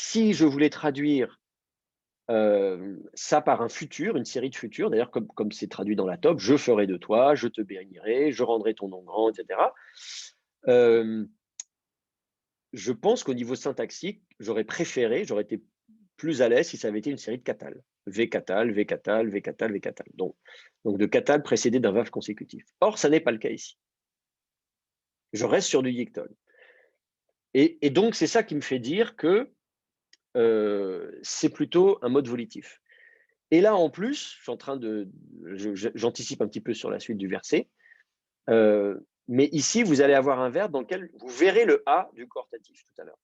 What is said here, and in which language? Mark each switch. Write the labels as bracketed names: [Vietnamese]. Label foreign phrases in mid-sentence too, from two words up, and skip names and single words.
[French] Et donc, si je voulais traduire ça par un futur, une série de futurs, d'ailleurs comme c'est traduit dans la top, je ferai de toi, je te bénirai, je rendrai ton nom grand, etc. Je pense qu'au niveau syntaxique, j'aurais été plus à l'aise si ça avait été une série de catals. V-catal, V-catal, V-catal, V-catal. Donc de catal précédé d'un verbe consécutif. Or, ça n'est pas le cas ici. Je reste sur du yictol. Et donc, c'est ça qui me fait dire que c'est plutôt un mode volitif. Et là, en plus, j'anticipe un petit peu sur la suite du verset, mais ici, vous allez avoir un verbe dans lequel vous verrez le A du coortatif tout à l'heure.